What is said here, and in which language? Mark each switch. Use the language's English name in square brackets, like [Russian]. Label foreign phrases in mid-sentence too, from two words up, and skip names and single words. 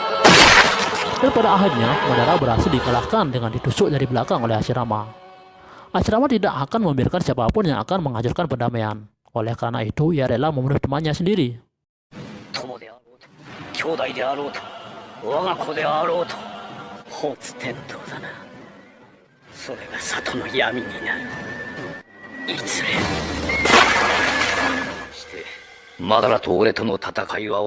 [Indonesian] Dan pada akhirnya, Madara berhasil dikalahkan dengan ditusuk dari belakang oleh Hashirama. Hashirama tidak akan membiarkan siapapun yang akan menghancurkan perdamaian. Oleh karena itu, ia rela membunuh temannya sendiri. [Japanese] 友であろうと、兄弟であろうと、我が子であろうと、放つ天道だな。それが里の闇になる。いずれ。して、マダラと俺との戦いは